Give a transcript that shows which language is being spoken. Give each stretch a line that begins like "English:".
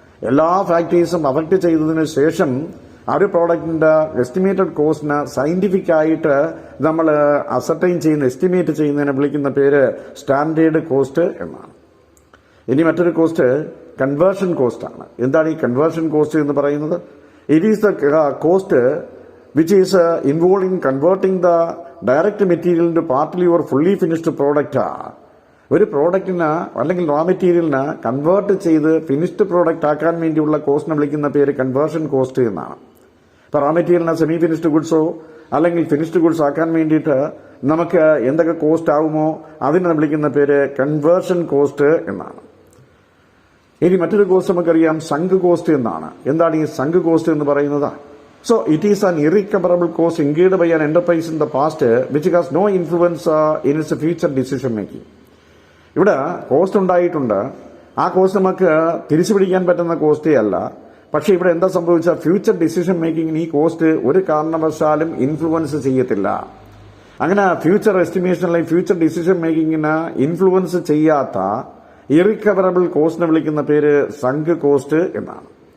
Malayalam: എല്ലാ ഫാക്ടേഴ്സും അഫക്ട് ചെയ്തതിനു ശേഷം ഒരു പ്രോഡക്റ്റിന്റെ എസ്റ്റിമേറ്റഡ് കോസ്റ്റിന് സയന്റിഫിക് ആയിട്ട് നമ്മൾ അസർട്ടൈൻ ചെയ്യുന്ന എസ്റ്റിമേറ്റ് ചെയ്യുന്നതിനെ വിളിക്കുന്ന പേര് സ്റ്റാൻഡേർഡ് കോസ്റ്റ് എന്നാണ്. ഇനി മറ്റൊരു കോസ്റ്റ് കൺവേർഷൻ കോസ്റ്റ് ആണ്. എന്താണ് ഈ കൺവേർഷൻ കോസ്റ്റ് എന്ന് പറയുന്നത്?
English: It is the cost which is involved in converting the direct material into partly or fully finished product.
Malayalam: ഒരു പ്രോഡക്റ്റിന് അല്ലെങ്കിൽ റോ മെറ്റീരിയലിന് കൺവേർട്ട് ചെയ്ത് ഫിനിഷ്ഡ് പ്രോഡക്റ്റ് ആക്കാൻ വേണ്ടിയുള്ള കോസ്റ്റിനെ വിളിക്കുന്ന പേര് കൺവേർഷൻ കോസ്റ്റ് എന്നാണ്. ഇപ്പൊ റോ മെറ്റീരിയലിനെ സെമി ഫിനിഷ്ഡ് ഗുഡ്സോ അല്ലെങ്കിൽ ഫിനിഷ്ഡ് ഗുഡ്സ് ആക്കാൻ വേണ്ടിയിട്ട് നമുക്ക് എന്തൊക്കെ കോസ്റ്റ് ആവുമോ അതിനെ വിളിക്കുന്ന പേര് കൺവേർഷൻ കോസ്റ്റ് എന്നാണ്. ഇനി മറ്റൊരു കോസ്റ്റ് നമുക്കറിയാം സങ്ക് കോസ്റ്റ് എന്നാണ്. എന്താണ് ഈ സങ്ക് കോസ്റ്റ് എന്ന് പറയുന്നത്?
English: So it is an irrecoverable cost incurred by an enterprise in the past which has no influence in its future decision making.
Malayalam: ഇവിടെ കോസ്റ്റ് ഉണ്ടായിട്ടുണ്ട്, ആ കോസ്റ്റ് നമുക്ക് തിരിച്ചു പിടിക്കാൻ പറ്റുന്ന കോസ്റ്റേ അല്ല. പക്ഷെ ഇവിടെ എന്താ സംഭവിച്ച, ഫ്യൂച്ചർ ഡിസിഷൻ മേക്കിംഗിന് ഈ കോസ്റ്റ് ഒരു കാരണവശാലും ഇൻഫ്ലുവൻസ് ചെയ്യത്തില്ല. അങ്ങനെ ഫ്യൂച്ചർ എസ്റ്റിമേഷനിലെ ഫ്യൂച്ചർ ഡിസിഷൻ മേക്കിങ്ങിന് ഇൻഫ്ലുവൻസ് ചെയ്യാത്ത ഇറിക്കവറബിൾ കോസ്റ്റിനെ വിളിക്കുന്ന പേര് സങ്ക് കോസ്റ്റ് എന്നാണ്.